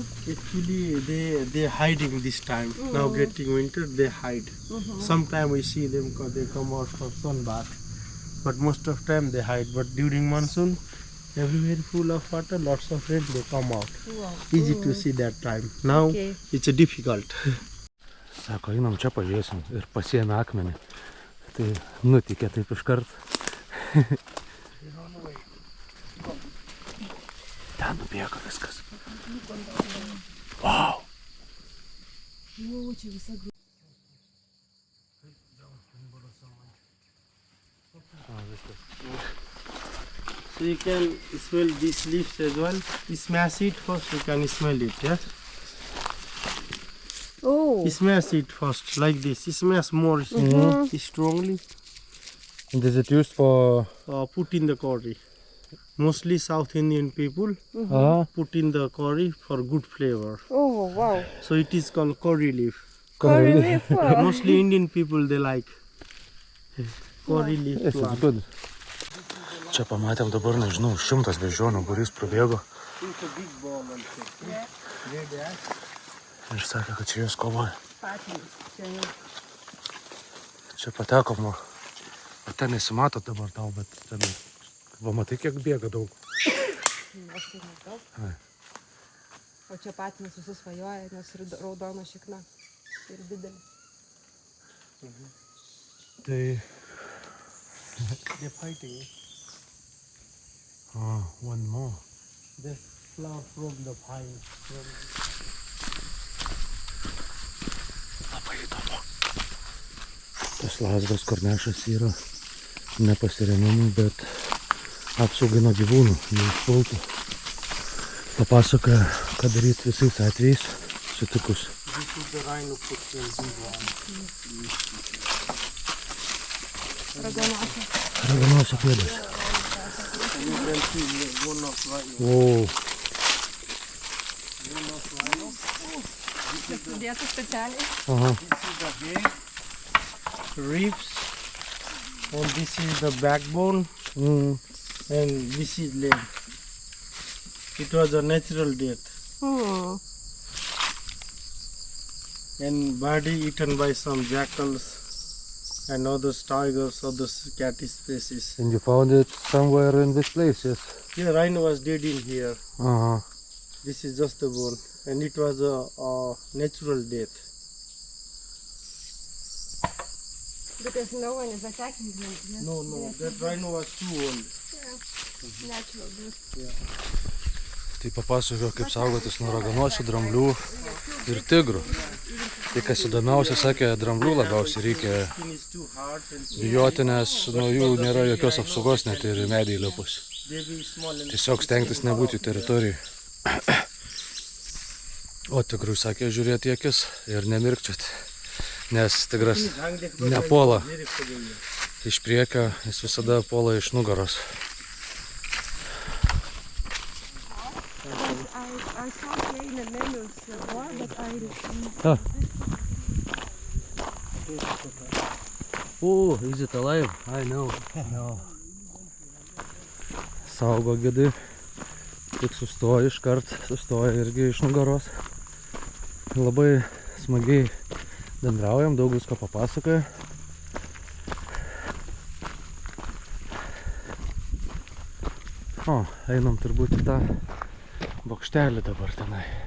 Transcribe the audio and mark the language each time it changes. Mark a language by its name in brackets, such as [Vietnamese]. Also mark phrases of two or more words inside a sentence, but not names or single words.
[English] Actually, they hiding this time. Now getting winter, they hide. Sometimes we see them because they come out for sunbath. But most of time they hide. But during monsoon, everywhere full of water, lots of rain, they come out. Wow. Easy to see that time. Now Okay. it's difficult. [Lithuanian] Sako, einam čia pažiūrėsim ir pasiėmė akmenį. Tai nutikė taip iškart. Ten nubėga viskas. [English] Wow! [Lithuanian] O, čia visa grupė. [English] So you can smell these leaves as well. Smash it first, you can smell it, yeah? Oh. Smash it first, like this. Smash more strongly. And is it used for... Put in the curry. Mostly South Indian people put in the curry for good flavor. Oh, wow. So it is called curry leaf. Curry leaf. Wow. Mostly Indian people, they like curry leaf Yes, it's plant. good. [Lithuanian] Čia pamatėm dabar, nežinau, 100 beždžionių būrys prabėgo. [English] It's a big ball also. Red ash. [Lithuanian] Ir sakė, kad čia jos kovoja. Patinis. Čia patekom, o ten nesimato dabar tau, bet ten... Va, matai, kiek bėga daug. O čia patinis visus svajoja, nes raudono šikna ir didelis. Tai... [English] They're fighting. One more. This flower from the pine. [Lithuanian] Labai įdomu. Tas lazdos kornešas yra nepasirėmimui, bet apsaugai nuo gyvūnų, neišpultų. Papasakoja, ką daryti visais atvejais sutikus. [English] This is the rhino footprint, big one. [Lithuanian] Raganosio pėdas. [English] You can see here, one of rhino. Wow. One of rhino. [Lithuanian] Sudėta specialiai. Aha. [English] This is the head, ribs, and this is the backbone, and this is leg. It was a natural death, and body eaten by some jackals and other tigers, other cat species. And you found it somewhere in this place, yes? Yeah, rhino was dead in here. Aha. This is just the bone, and it was a natural death. Because no one is attacking them. Yes. No, that rhino was too old. Natural death. [Lithuanian] Tai papasakojo, kaip saugotis nuo raganosių, dramblių ir tigrų. Tai kas įdomiausia, sakė, dramblių labiausiai reikia [English] Skin is too hard and [Lithuanian] bijoti, nes nuo jų nėra jokios apsaugos, net ir į medį įlipus. [English] they be small and [Lithuanian] Tiesiog stengtis nebūti teritorijai. O tigrui sakė žiūrėti į akis ir nemirkčioti, nes tigras nepuola iš priekio, jis visada puola iš nugaros. [English] I saw here in the menus before, but Oh, is it alive? I know. No. [Lithuanian] Saugo gidai. Tik sustoja iškart, sustoja irgi iš nugaros. Labai smagiai bendraujam, daug visko papasakoja. O, einam turbūt į tą bokštelį dabar tenai.